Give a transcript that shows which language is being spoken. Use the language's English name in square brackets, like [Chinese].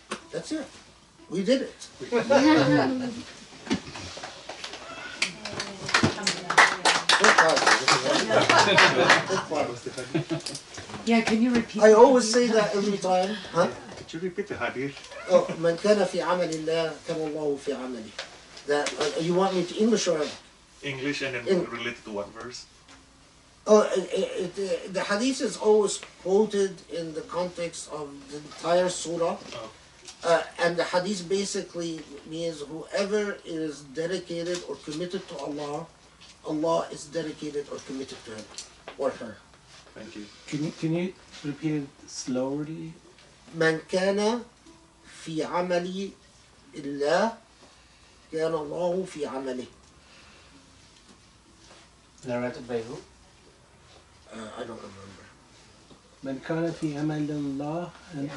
[English] That's it. We did it. Yeah, can you repeat? I always say that every time. Huh? Could you repeat the hadith? Oh, [Arabic] من كان في عمل الله كان الله في عمله. [English] That you want me to English or English and then related to what verse? Oh, the hadith is always quoted in the context of the entire surah. Oh. And the hadith basically means whoever is dedicated or committed to Allah, Allah is dedicated or committed to him or her. Thank you. Can you repeat it slowly? [Arabic] من كان في عمل الله كان الله في عمله. [English] Narrated by who? I don't remember. [Arabic] من كان في أمل الله [English] and